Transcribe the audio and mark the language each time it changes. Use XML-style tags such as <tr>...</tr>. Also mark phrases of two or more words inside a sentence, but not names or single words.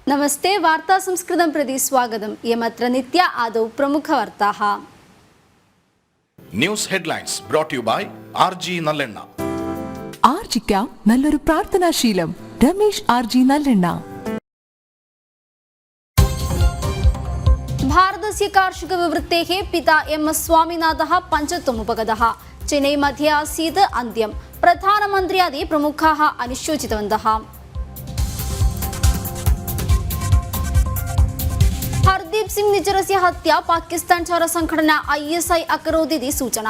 <sa>नमस्ते वार्ता संस्कृतं प्रति स्वागतम् इयमत्र नित्या आदौ प्रमुखवार्ताः</sa> <en>News headlines brought you by ആർജി നല്ലെണ്ണ.</en> <ml>ആർജിക്കാം നല്ലൊരു പ്രാർത്ഥനാശീലം. രമേശ് ആർജി നല്ലെണ്ണ.</ml> <sa>भारतस्य कार्षिकविवृत्तेः पिता एम स्वामीनाथः पञ्चत्वमुपगतः. चेन्नई मध्ये आसीत् अन्त्यं. प्रधानमन्त्र्यादि प्रमुखाः अनुशोचितवन्तः. हरदीप सिंह निज्जरस्य हत्या पाकिस्तान चरसंघटना ISI अकरोदिति सूचना.</sa>